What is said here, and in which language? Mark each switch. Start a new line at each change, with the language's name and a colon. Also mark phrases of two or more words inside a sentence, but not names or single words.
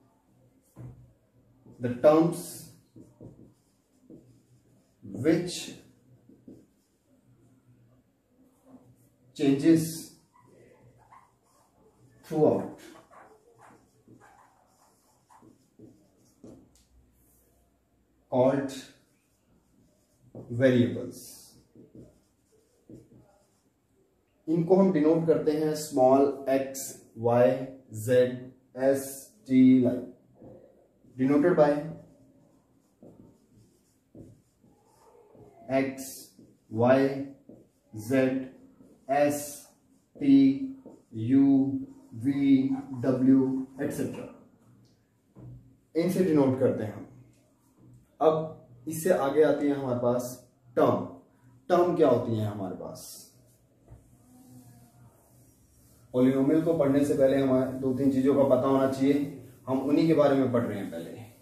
English: the terms which changes through out called variables.
Hindi: इनको हम डिनोट करते हैं स्मॉल x, y, z, s,
English: t, like denoted by x, y, z, s, t, u, v, w etc।
Hindi: इनसे डिनोट करते हैं हम। अब इससे आगे आती है हमारे पास टर्म। टर्म क्या होती है हमारे पास? पॉलिनोमियल को पढ़ने से पहले हमें 2-3 चीजों का पता होना चाहिए। हम उन्हीं के बारे में पढ़ रहे हैं पहले।